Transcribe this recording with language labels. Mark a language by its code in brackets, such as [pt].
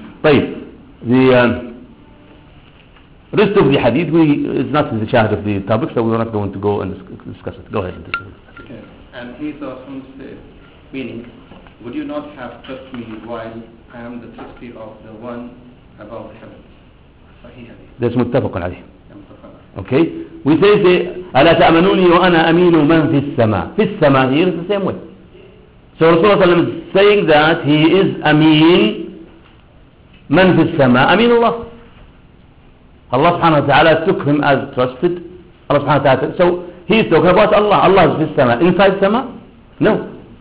[en] طيب, the rest of the hadith is not in the shahid of the topic, so we're not going to go and discuss it. Go ahead and discuss it. Okay. And he's often said, meaning, would you not have touched me while I am the trustee of the one above the heavens? Sahih. That's muttafaq alayhi. Okay. We say, [ar] أَلَا تَأْمَنُونِي وَأَنَا أَمِينُ مَنْ فِي السَّمَاءِ. فِي السَّمَاءِ [en] here is the same way. So Rasulullah is saying that he is Ameen. [ar] من في السماء أمين الله. [en] Allah subhanahu wa ta'ala took him as trusted. Allah subhanahu wa ta'ala. So he is talking about Allah. Allah is in Sama. Inside Sama? No.